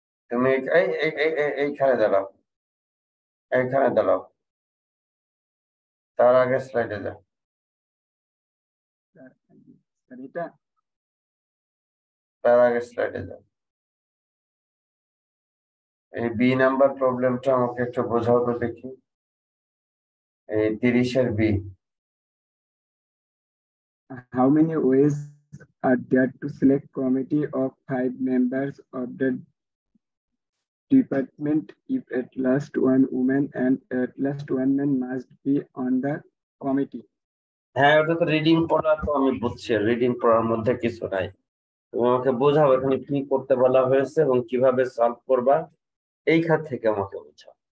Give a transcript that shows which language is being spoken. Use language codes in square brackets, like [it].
[bn] তুমি এইখানে দাঁড়াও, এইখানে দাঁড়াও, তার আগে স্লাইডে যাও। এটা তার আগে স্লাইডে যাও। এই বি নাম্বার প্রবলেমটা আমাকে একটু বোঝাও তো দেখি। এই 30-এর B. [en] How many ways are there to select committee of 5 members of the department if at last 1 woman and at last 1 man must be on the committee? [bn] হ্যাঁ, ওটা তো রিডিং পড়া, তো আমি বুঝছি রিডিং পড়ার মধ্যে কিছু নাই। তুমি আমাকে বোঝাও এখানে কি করতে বলা হয়েছে এবং কিভাবে সলভ করবা, এই খাত থেকে আমাকে বোঝাও।